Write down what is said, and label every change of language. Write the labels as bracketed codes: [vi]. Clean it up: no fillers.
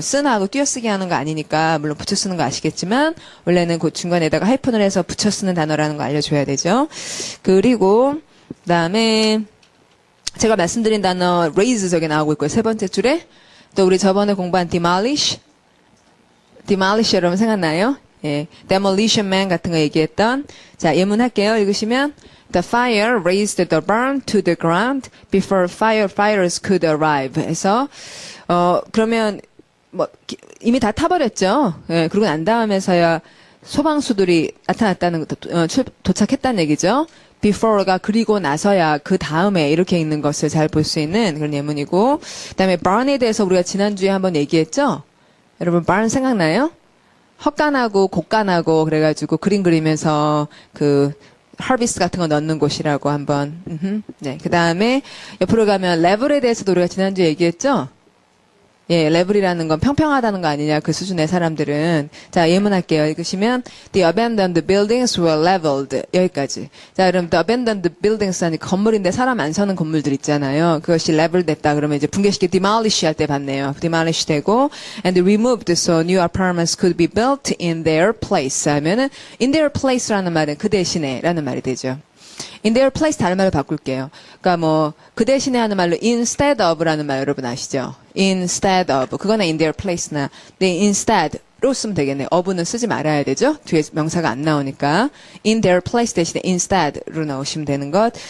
[ko] 쓰나하고 띄어쓰기 하는 거 아니니까 물론 붙여 쓰는 거 아시겠지만 원래는 그 중간에다가 하이픈을 해서 붙여 쓰는 단어라는 거 알려줘야 되죠. 그리고 그다음에 제가 말씀드린 단어 raise 저기 나오고 있고요. 세 번째 줄에 또 우리 저번에 공부한 demolish 여러분 생각나요? 예, demolition man 같은 거 얘기했던 자 예문할게요. 읽으시면 [en] The fire raised the barn to the ground before firefighters could arrive. [ko] 해서 그러면 뭐 이미 다 타버렸죠. 예, 그러고 난 다음에서야 소방수들이 나타났다는 도착했다는 얘기죠. before가 그리고 나서야 그 다음에 이렇게 있는 것을 잘 볼 수 있는 그런 예문이고 그다음에 barn에 대해서 우리가 지난주에 한번 얘기했죠. 여러분 barn 생각나요? 헛간하고 곡간하고 그래가지고 그림 그리면서 그 하비스 같은 거 넣는 곳이라고 한번. 네. 그 다음에 옆으로 가면 레벨에 대해서도 우리가 지난주에 얘기했죠? 예, 레벨이라는 건 평평하다는 거 아니냐, 그 수준의 사람들은. 자, 예문할게요. 읽으시면, [en] The abandoned buildings were leveled. [ko] 여기까지. 자, 그럼 [en] The abandoned buildings [ko] 하니 건물인데 사람 안 사는 건물들 있잖아요. 그것이 level 됐다. 그러면 이제 붕괴시키 demolish 할 때 봤네요. [en] demolish [ko] 되고, [en] and removed, so new apartments could be built in their place. [ko] 하면은, in their place라는 말은 그 대신에 라는 말이 되죠. in their place 다른 말로 바꿀게요. 그러니까 뭐 그 대신에 하는 말로 instead of라는 말 여러분 아시죠? instead of 그거나 in their place나 네, instead로 쓰면 되겠네요. of는 쓰지 말아야 되죠. 뒤에 명사가 안 나오니까 in their place 대신에 instead로 넣으시면 되는 것.